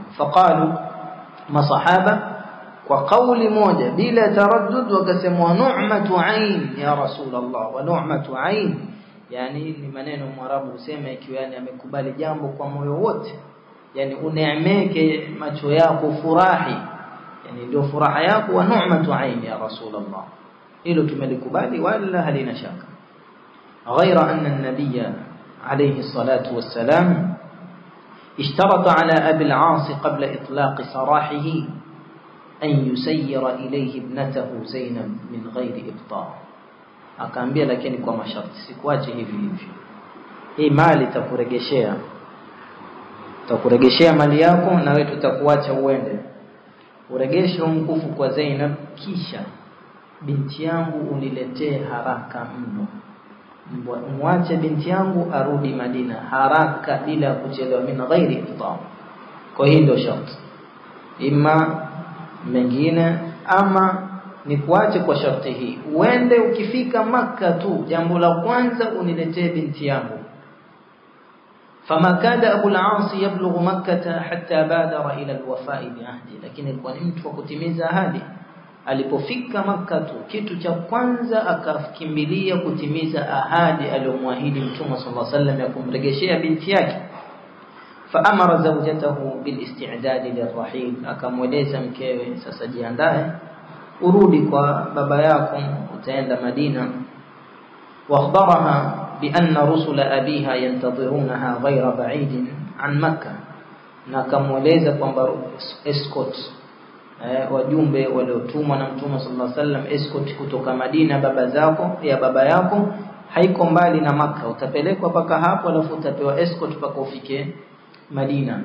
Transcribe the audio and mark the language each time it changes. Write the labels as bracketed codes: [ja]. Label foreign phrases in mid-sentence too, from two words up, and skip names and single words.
[sw] Faqalu masahaba kwa kauli moja bila taraddud wakasema [ar] نعمة عين يا رسول الله, ونعمة عين [sw] yani ni maneno Mwarabu husema ikiwa yani amekubali jambo kwa moyo wote, yani uneemeke macho yako furahi, yani ndio furaha yako, [ar] ونعمة عين يا رسول الله, [sw] hilo tumelikubali wala halina shaka. [ar] غير أن النبي عليه الصلاة والسلام اشترط على أبي العاص قبل إطلاق سراحه أن يسير إليه ابنته زينب من غير إبطاء. [sw] akaambia lakini kwa masharti, sikuache hivi hivi, hii mali takuregeshea mali yako na wewe tutakuacha uende uregeshe mkufu kwa Zainab, kisha binti yangu uniletee haraka mno, muache binti yangu arudi Madina haraka bila kuchelewa, [ar] من غير إبطاء. [sw] Kwa hiyo ndio sharti, ima mengine ama ni kuache kwa sharti hii, uende ukifika Makka tu jambo la kwanza uniletee binti yangu. [ar] فما كاد أبو العاص يبلغ مكة حتى بادر إلى الوفاء بعهده, [sw] lakini alikuwa ni mtu wa kutimiza ahadi. Alipofika Makka tu kitu cha kwanza akakimbilia kutimiza ahadi aliyomwahidi Mtume [ar] صلى الله عليه وسلم [sw] ya kumregeshea binti yake. [ar] فأمر زوجته بالاستعداد للرحيل, [sw] akamweleza mkewe sasa jiandae urudi kwa baba yako, utaenda Madina. [ar] وأخبرها بأن رسل أبيها ينتظرونها غير بعيد عن مكة, [sw] na akamweleza kwamba escort wajumbe waliotumwa na Mtume [ar] صلى الله عليه وسلم, [sw] escort kutoka Madina baba yako haiko mbali na Makka, utapelekwa paka hapo alafu utapewa escort paka ufike Madina.